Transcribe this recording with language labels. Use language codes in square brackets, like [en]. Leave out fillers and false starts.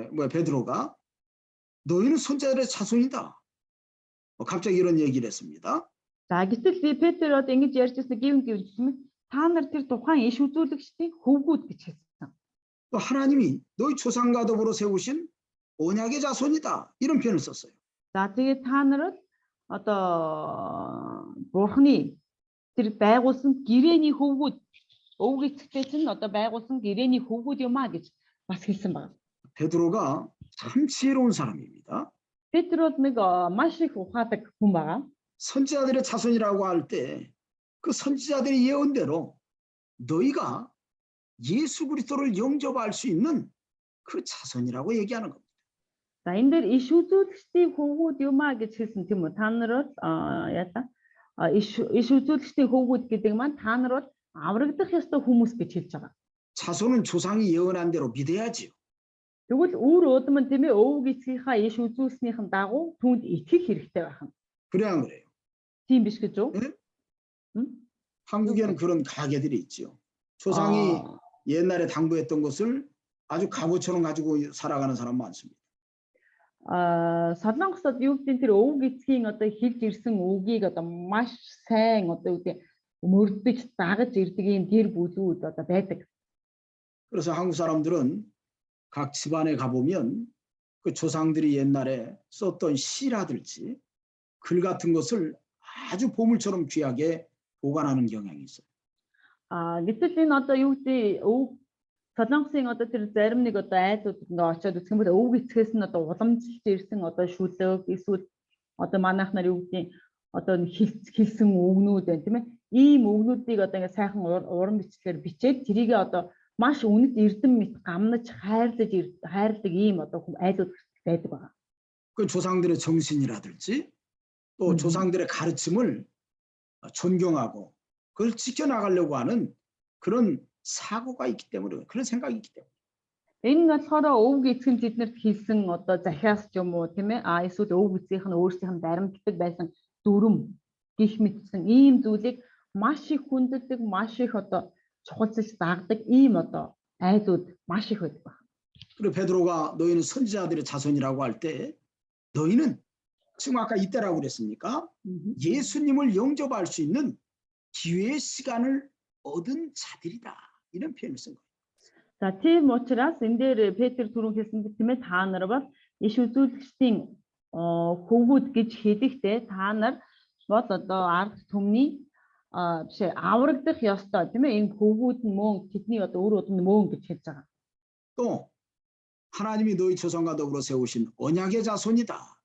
[ko] 베드로가 너희는 선지자들의 자손이다. 갑자기 이런 얘기를 했습니다. [mn] За гэтэл Петр одоо ингэж ярьж байсан гэвч та нар тэр тухайн иш үзүүлэгчдийн хөвгүүд гэж хэлсэн. [ko] 또 하나님이 너희 조상과 더불어 세우신 언약의 자손이다. 이런 표현을 썼어요. [mn] За тэгээд та нар одоо Бурхны тэр байгуулсан гэрээний хөвгүүд өвөг эцэгтэй чинь одоо байгуулсан гэрээний хөвгүүд юм а гэж бас хэлсэн байна. [ko] 베드로가 참 지혜로운 사람입니다. [mn] Петрод нэг маш их ухаадаг хүн байгаа. [ko] 선지자들의 자손이라고 할 때 그 선지자들의 예언대로 너희가 예수 그리스도를 영접할 수 있는 그 자손이라고 얘기하는 겁니다. [mn] За энэ дээр иш үзүүлэгчдийн хөвгүүд юм а гэж хэлсэн тийм үү? Та нар бол яата иш үзүүлэгчдийн хөвгүүд гэдэг маань та нар бол аврагдах ёстой хүмүүс гэж хэлж байгаа. [ko] 자손은 조상이 예언한 대로 믿어야지요. [mn] Тэгвэл өөр удам нь тийм ээ өвөг эцгийнхаа иш үзүүлснийхэн дагуу түүнд итгэх хэрэгтэй байх нь. [ko] 그래야 안 그래요? [mn] Тийм биш гэж үү? [ko] 네? 한국에는 그런 가게들이 있죠. 조상이 옛날에 당부했던 것을 아주 갑오처럼 가지고 살아가는 사람 많습니다. [mn] Солонгосод юу гэдэг тэр өвөг эцгийн одоо хэлж ирсэн үгийг одоо маш сайн одоо үгүй мөрдөж дагаж ирдэг юм гэр бүлүүд одоо байдаг. [ko] 그래서 한국 사람들은 각 집안에 가보면 그 조상들이 옛날에 썼던 시라든지 글 같은 것을 아주 보물처럼 귀하게 보관하는 경향이 있어요. [mn] Гэтэл энэ одоо юу гэдэг Солонгосын одоо тэр зарим нэг одоо айдууд ингээ очиод үзэх юм бол өвөг эцгээс нь одоо уламжилж ирсэн одоо шүлэг эсвэл одоо манайх нар юу гэдэг одоо хэлсэн үгнүүд байна тийм ээ. Ийм үгнүүдийг одоо ингээ сайхан уран бичлэгээр бичээд тэрийг одоо маш үнэт эрдэм мэт гамнаж хайрладаг ийм одоо айдууд байдаг байгаа. [ko] 그 조상들의 정신이라든지 또 조상들의 가르침을 존경하고 그걸 지켜나가려고 하는 그런 사고가 있기 때문에 그런 생각이 있기 때문에. [mn] Энэ нь болохоор өвөг эцэг нь тэднэрт хэлсэн одоо захиас ч юм уу тийм ээ эсвэл өвөг эцгийнх нь өөрсдийнх нь баримтдаг байсан дүрм гих мэтсэн ийм зүйлийг маш их хүндэлдэг маш их одоо чухалчилж дагдаг ийм одоо айдууд маш их байдаг байна. [ko] 그리고 베드로가 너희는 선지자들의 자손이라고 할 때 너희는 지금 아까 이때라고 그랬습니까? 예수님을 영접할 수 있는 기회의 시간을 얻은 자들이다. 이런 표현을 쓴 거예요. [mn] За тийм учраас энэ дээр Петр түрүүн хэлсэн тийм ээ та нар бол иш үзүүлэгчдийн хөвгүүд гэж хэлэхдээ та нар бол одоо ард түмний биш аврагдах ёстой тийм ээ энэ хөвгүүд нь мөн тэдний одоо өөр удам мөн гэж хэлж байгаа. [ko] 또 하나님이 너희 조상과 더불어 세우신 언약의 자손이다.